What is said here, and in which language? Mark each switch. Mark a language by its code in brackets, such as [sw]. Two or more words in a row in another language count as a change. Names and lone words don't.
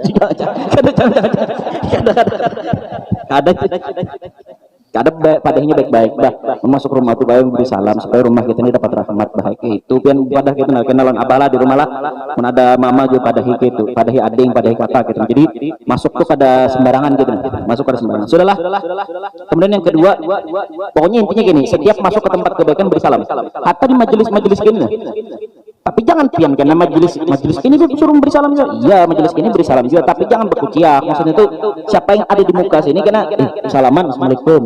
[bjn] Ada padahnya baik-baik bah masuk rumah tuh baik beri salam supaya rumah kita ini dapat rahmat baik itu pian padah kita kenalan abalah di rumah lah mun ada mama juga padahi gitu padahi ading padahi kakak gitu jadi masuk tuh kada sembarangan gitu masuk kada sembarangan sudahlah. [id] Kemudian yang kedua pokoknya intinya gini, setiap masuk ke tempat kebaikan beri salam hatta di majelis-majelis gini. Tapi jangan pian karena majelis ini disuruh beri salam juga. Iya, majelis ini beri salam juga, tapi jangan berkuciak. Maksudnya itu siapa yang ada di muka sini kena salaman assalamualaikum.